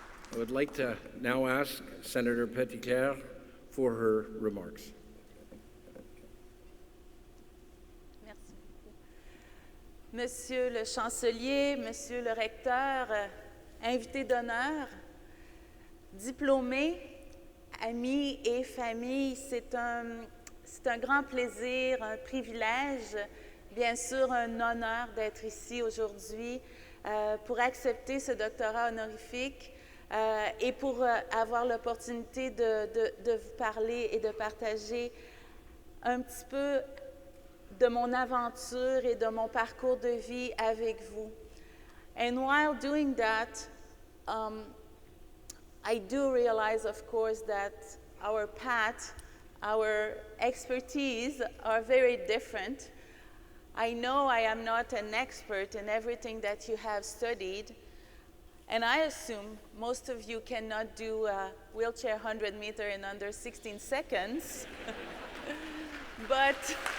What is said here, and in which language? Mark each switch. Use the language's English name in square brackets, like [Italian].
[English] I would like to now ask Senator Petitclerc for her remarks. [French] Merci beaucoup. Monsieur le chancelier, monsieur le recteur, invité d'honneur, diplômés, amis et famille, c'est un grand plaisir, un privilège, bien sûr un honneur d'être ici aujourd'hui pour accepter ce doctorat honorifique. Et pour avoir l'opportunité de vous parler et de partager un petit peu de mon aventure et de mon parcours de vie avec vous. [English] And while doing that, I do realize, of course, that our path, our expertise are very different. I know I am not an expert in everything that you have studied, and I assume most of you cannot do a wheelchair 100 meter in under 16 seconds. But